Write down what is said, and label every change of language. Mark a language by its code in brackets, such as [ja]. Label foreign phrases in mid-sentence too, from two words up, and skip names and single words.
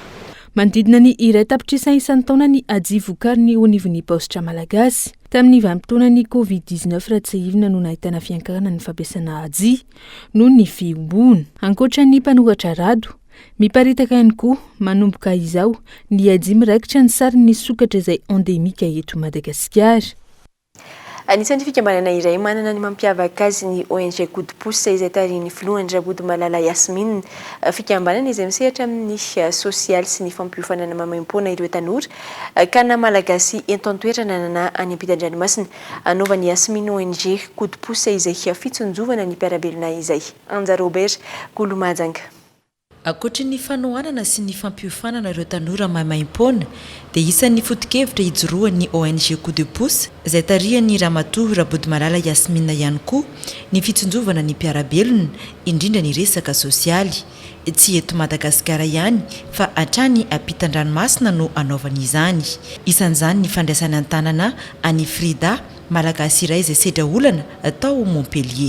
[mg] Manodidina ny iray tapitrisa isan'ny taona ny aji vokariny eo anivon'ny positra malagasy tamin'ny vanim-potoanan'ny Covid-19 raha tsy ivona no nahitana fiankarana ny fampiasana aji noho ny fiombona. Ankoatra ny mpanoratra rado miparitaka ihany koa manomboka izao ny aji miraikitra ny sary ny sokatra izay endemika eto Madagasikara. Anisan'ny fikambanana iray manana ny mampiavaka azy ny ONG Coup de pouce izay tarihin'ny filohany Rabody Malala Yasmine. Fikambanana izay misehatra amin'ny sosialy sy ny fampiofanana mamaimpoana ireo tanora ka na malagasy eto an-toerana na any ampitan-dranomasina. Anaovan'ny Yasmine ONG Coup de pouce izay fitsonjovana ny mpiarabelona izay. Anja Robert Kolomajanga. Akoatra ny fanohanana sy ny fampiofanana ireo tanora mamaimpoana dia isan'ny foto-kevitra ijoroan'ny ONG Coup de pouce izay tarihan'ny ramatoa Rabody Malala Yasmine ihany koa ny fitsonjovana ny mpiarabelona indrindra ny resaka sosialy. Tsy eto Madagasikara ihany fa hatrany ampitan-dranomasina no anaovan'izany. Isan'izany ny fandraisana an-tanana any Frida malagasy iray izay sedra olana atao Montpellier.